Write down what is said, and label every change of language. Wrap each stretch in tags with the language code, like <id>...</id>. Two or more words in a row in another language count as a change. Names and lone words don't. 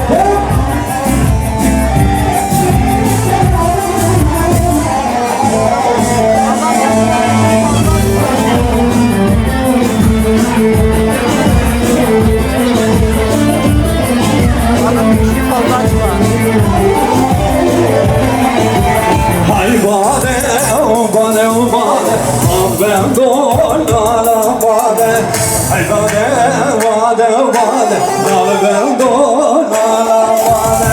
<tr>Adam küçük fazla açma. Hay bade, bade, bade, ben dolara bade. Hay bade, bade, bade, ben dolara bade.</tr>